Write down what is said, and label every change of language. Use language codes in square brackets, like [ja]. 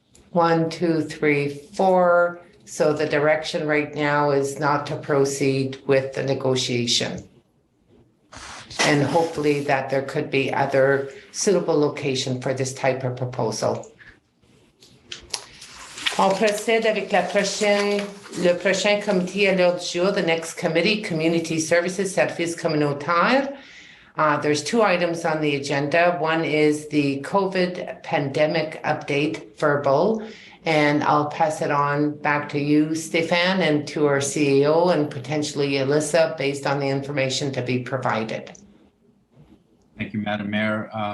[en] 1, 2, 3, 4. So the direction right now is not to proceed with the negotiation. And hopefully that there could be other suitable location for this type of proposal. [fr] On procède avec le prochain comité à l'ordre du jour, [en] the next committee, Community Services, [fr] Services Communautaires. [en] There's 2 items on the agenda. One is the COVID pandemic update verbal, and I'll pass it on back to you, Stéphane, and to our CEO and potentially Alyssa based on the information to be provided. Thank you, Madam Mayor.